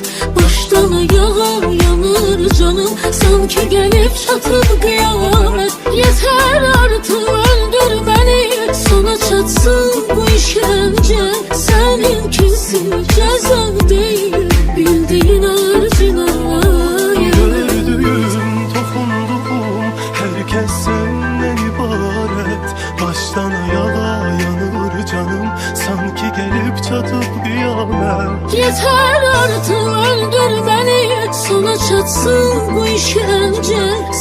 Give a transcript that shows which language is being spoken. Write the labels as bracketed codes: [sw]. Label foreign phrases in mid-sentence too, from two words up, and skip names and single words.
[az] Başdan ayağa yanır canım, sanki gəlib çatıb qiyamət. Yetər artıq öldür məni, sona çatsın bu işgəncə. Səninkisi cəza deyil, bildiyin ağır cinayət. [tr] Gördüğüm, toxunduğum, herkes senden ibaret. Baştan ayağa yanır canım, sanki gelip çatıp kıyamet. Yeter artık öldür beni, sona çatsın bu işkence.